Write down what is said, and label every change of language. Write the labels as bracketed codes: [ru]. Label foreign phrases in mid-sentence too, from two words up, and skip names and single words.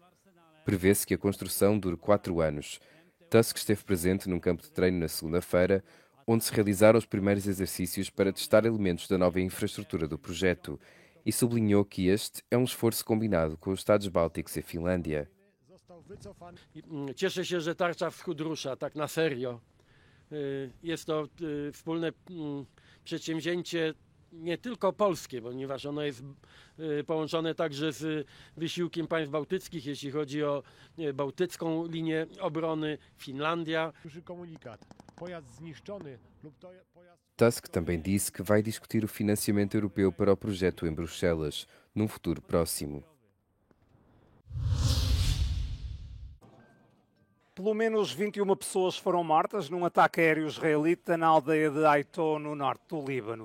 [pt] Prevê-se que a construção dure 4 anos. Tusk esteve presente num campo de treino na segunda-feira, onde se realizaram os primeiros exercícios para testar elementos da nova infraestrutura do projeto, e sublinhou que este é um esforço combinado com os Estados Bálticos e a Finlândia. [pl] Cieszę się, że Tarcza Wschód rusza tak na serio. Jest to wspólne przedsięwzięcie nie tylko polskie, ponieważ ono jest połączone także z wysiłkiem państw bałtyckich, jeśli chodzi o bałtycką linię obrony, Finlandia. [pt] Tusk também disse que vai discutir o financiamento europeu para o projeto em Bruxelas, num futuro próximo. Pelo menos 21 pessoas foram mortas num ataque aéreo israelita na aldeia de Aito, no norte do Líbano.